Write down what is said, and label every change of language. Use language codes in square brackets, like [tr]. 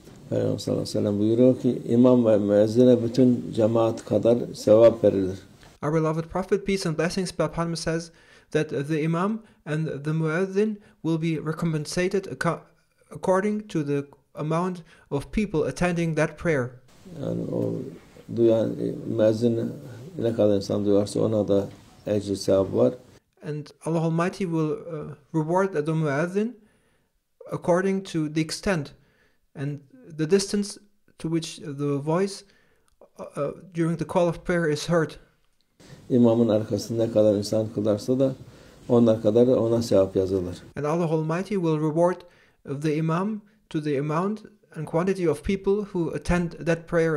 [tr] Peygamber sallallahu aleyhi ve sellem buyuruyor ki imam ve müezzine bütün cemaat kadar sevap verilir. [en] Our beloved Prophet, peace and blessings be upon him, says that the imam and the muezzin will be recompensated according to the amount of people attending that prayer. [tr] Yani o duyan müezzin ne kadar insan duyarsa ona da ecri sevap var. [en] And Allah Almighty will reward the muezzin according to the extent and the distance to which the voice during the call of prayer is heard. [tr] İmamın arkasında ne kadar insan kılarsa da onlar kadar ona sevap yazılır. [en] And Allah Almighty will reward the imam to the amount and quantity of people who attend that prayer.